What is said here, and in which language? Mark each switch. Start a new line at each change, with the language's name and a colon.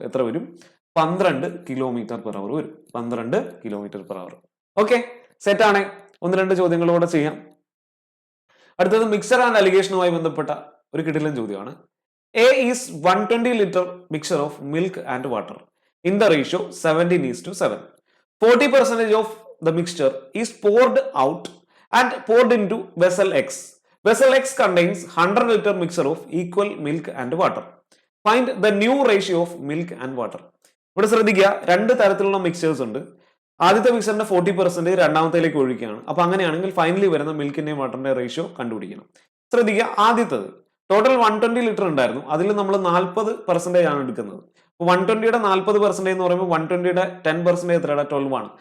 Malayalam: എത്ര വരും? 12 km/h വരും. 12 km/h. ഓക്കെ, സെറ്റ് ആണ്. 1-2 ചോദ്യങ്ങളോടെ ചെയ്യാം. അടുത്തത് മിക്സർ ആൻഡ് അലിഗേഷനുമായി ബന്ധപ്പെട്ട ഒരു കിടിലൻ ചോദ്യമാണ്.
English: A is 120 litre mixer of milk and water in the ratio 17:7. 40% of the mixture is poured out and poured into vessel X. Vessel X contains 100 liter mixture of equal milk and water. Find the new ratio of milk and water.
Malayalam: ഇവിടെ ശ്രദ്ധിക്കുക, 2 തരത്തിലുള്ള mixers ഉണ്ട്. ആദ്യത്തെ മിക്സറിന്റെ 40% രണ്ടാമത്തേലേക്ക് ഒഴിക്കുകയാണ്. അപ്പൊ അങ്ങനെയാണെങ്കിൽ finally വരുന്ന മിൽക്കിന്റെയും വാട്ടറിന്റെ ratio കണ്ടുപിടിക്കണം. ശ്രദ്ധിക്കുക, ആദ്യത്തത് ടോട്ടൽ 120 ലിറ്റർ ഉണ്ടായിരുന്നു, അതിൽ നമ്മൾ 40% ആണ് എടുക്കുന്നത്. 120യുടെ 40% എന്ന് പറയുമ്പോൾ 120യുടെ 10% എത്രയാണ്? 12 ആണ്.